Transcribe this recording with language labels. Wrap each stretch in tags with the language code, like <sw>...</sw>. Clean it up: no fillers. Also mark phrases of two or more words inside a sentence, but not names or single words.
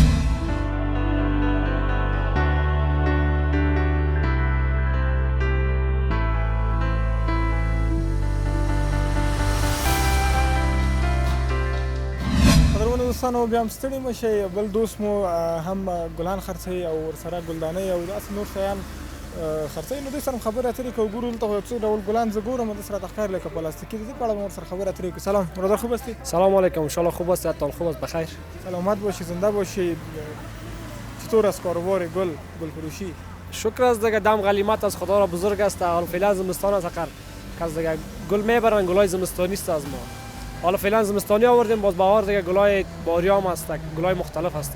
<ps>دوستانو بیا هم ستړي مه شئ، بل دوست مو هم ګلان خرڅوي او ورسره ګلدانۍ او داسې نور شیان خرڅوي نو دوی سره خبرې اترې کوو ګورو دلته خو یو څو ډول ګلان زه ګورم دلته سره ښکار لکه پلاستیکي دي دې په اړه به ورسره خبرې اترې وکړو.</ps> <fa>سلام برادر، خوب هستی؟ سلام علیکم، انشالله خوب است، حتما خوب است، بخیر. سلامت باشی، زنده باشی. چطور است کاروبار گل فروشی؟ شکر است دیگه، دم غلیمت از خدا را بزرگ است. حالا فعلا زمستان است، کس دیگه گل میبرن، گلای زمستانی است از ما. حالا فعلا زمستانی آوردیم، باز بهار دیگه گلای باریام هست، گلای مختلف هست.</fa>